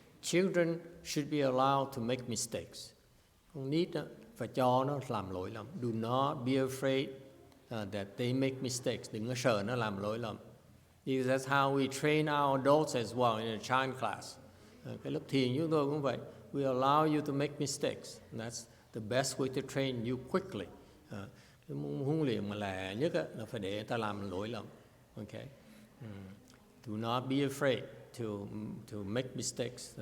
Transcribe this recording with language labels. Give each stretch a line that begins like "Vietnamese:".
English: Children should be allowed to make mistakes.
Vietnamese: Con nít đó, phải cho nó làm lỗi lầm.
English: Do not be afraid that they make mistakes.
Vietnamese: Đừng có sợ nó làm lỗi lầm.
English: Because that's how we train our adults as well in a child class.
Vietnamese: Cái lớp thiền chúng tôi cũng vậy.
English: We allow you to make mistakes. And that's the best way to train you quickly.
Vietnamese: Cái huấn luyện mà lẹ nhất là phải để người ta làm lỗi lầm.
English: Okay. Do not be afraid to make mistakes.